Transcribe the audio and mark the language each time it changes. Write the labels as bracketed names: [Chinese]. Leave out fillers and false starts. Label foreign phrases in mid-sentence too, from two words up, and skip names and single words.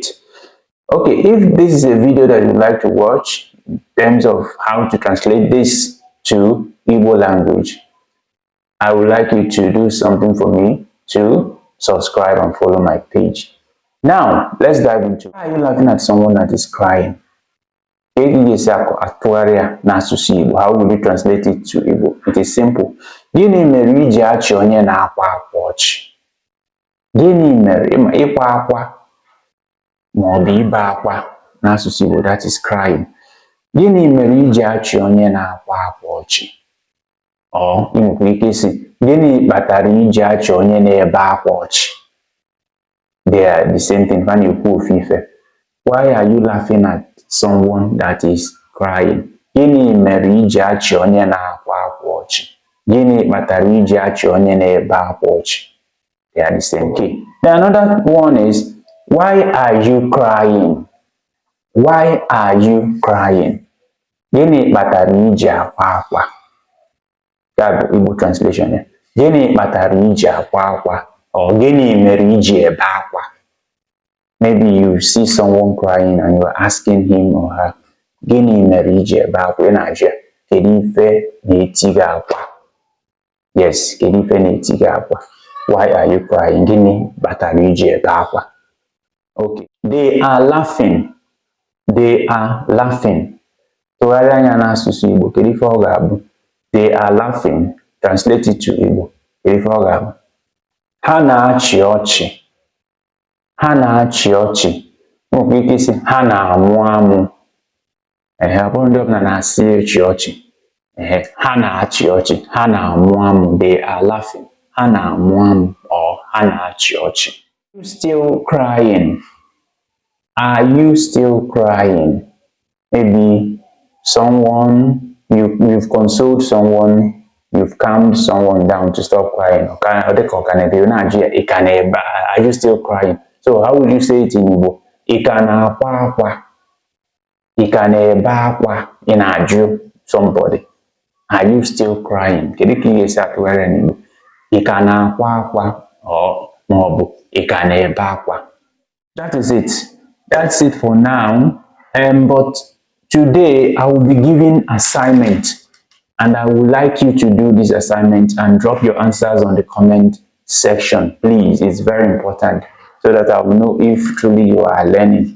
[English] Okay, if this is a video that you'd like to watch in terms of how to translate this to Igbo language, I would like you to do something for me to subscribe and follow my page. Now, let's dive into why are you laughing at someone that is crying? How will you translate it to Igbo? It is simple. [Igbo] Gịnị mere iji achị onye na-akwa akwa ọchị? Gịnị mere ịkwa akwa ma ọ bụ ibe akwa n'asụsụ Igbo, [English] that is crying. [Igbo] Gịnị mere iji achị onye na-akwa akwa ọchị? Or ị nwekwara ike isi gịnị kpatara iji achị onye na-ebe akwa ọchị? [English] They are the same thing. Why are you laughing at someone that is crying? [Igbo] Gịnị mere iji achị onye na-akwa akwa ọchị? Gịnị kpatara iji achị onye na-ebe akwa ọchị? [English] They are the same thing. Then another one is, why are you crying? Why are you crying? [Igbo] Gịnị kpatara iji akwa akwa? [English] That is Igbo translation. [Igbo] Gịnị kpatara iji akwa akwa? Or gịnị mere iji ebe akwa? [English] Maybe you see someone crying and you are asking him or her, [Igbo] gịnị mere iji ebe akwa? Ị na-ajụ, kedu ife na-eti gị akwa? Yes, kedu ife na-eti gị akwa? [English] Why are you crying? [Igbo] Gịnị kpatara iji ebe akwa? [English] Okay, they are laughing. They are laughing. [Igbo] Tụgharịa anya n'asụsụ Igbo, kedu ife ọ ga-abụ? [English] They are laughing. Translate it to Igbo. [Igbo] Kedu ife ọ ga-abụ? Ha na-achị ọchị. Ha na-achị ọchị. Nwere ike isi ha na-amụ amụ. Ọ bụrụ ndị ọbụla na-asị ịchị ọchị. Ha na-achị ọchị. Ha na-amụ amụ. [English] They are laughing. [Igbo] Ha na-amụ amụ or ha na-achị ọchị. [English] Are you still crying? Are you still crying? Maybe someone, you've consoled someone, you've calmed someone down to stop crying. Are you still crying? So how would you say it in Igbo? [Igbo] Ị na-akwa akwa. Ị na-ebe akwa. Ị na-ajụ [English] somebody. Are you still crying? [Igbo] Kedu ka ị ga-esi atụgharị n'Igbo? Ị na-akwa akwa or ma ọ bụ ị na-ebe akwa. [English] That is it. That's it for now. But today I will be giving assignment, and I would like you to do this assignment and drop your answers on the comment section. Please, it's very important so that I will know if truly you are learning.